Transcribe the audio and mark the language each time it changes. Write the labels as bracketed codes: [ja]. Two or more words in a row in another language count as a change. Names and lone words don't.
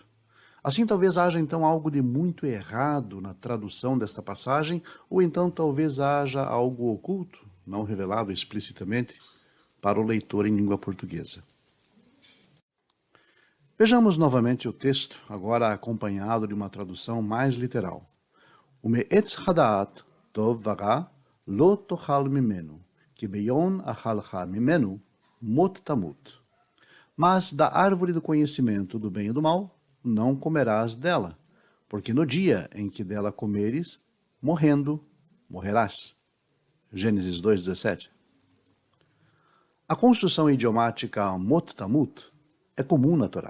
[pt] Assim, talvez haja então algo de muito errado na tradução desta passagem, ou então talvez haja algo oculto, não revelado explicitamente, para o leitor em língua portuguesa. Vejamos novamente o texto, agora acompanhado de uma tradução mais literal. [he] ומעץ הדעת טוב ורע לא תאכל ממנו, que ביום אכלך ממנו מות תמות. [pt] Mas da árvore do conhecimento do bem e do mal, não comerás dela, porque no dia em que dela comeres, morrendo, morrerás. Gênesis 2:17. A construção idiomática [he] mot tamut [pt] é comum na Torá.